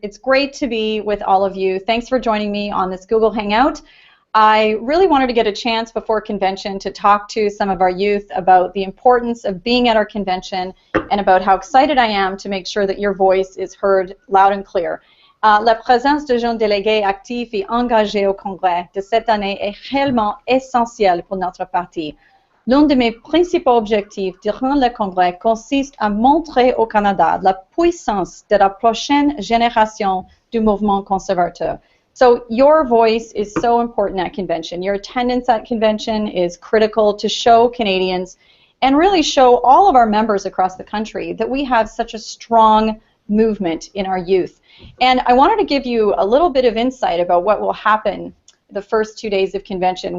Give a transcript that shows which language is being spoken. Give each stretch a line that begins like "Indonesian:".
English: It's great to be with all of you. Thanks for joining me on this Google Hangout. I really wanted to get a chance before convention to talk to some of our youth about the importance of being at our convention and about how excited I am to make sure that your voice is heard loud and clear.
French: La présence de jeunes délégués actifs et engagés au Congrès de cette année est réellement essentielle pour notre parti. L'un de mes principaux objectifs durant le Congrès consiste à montrer au Canada la puissance de la prochaine génération du mouvement conservateur.
English: So your voice is so important at convention. Your attendance at convention is critical to show Canadians and really show all of our members across the country that we have such a strong movement in our youth. And I wanted to give you a little bit of insight about what will happen the first 2 days of convention.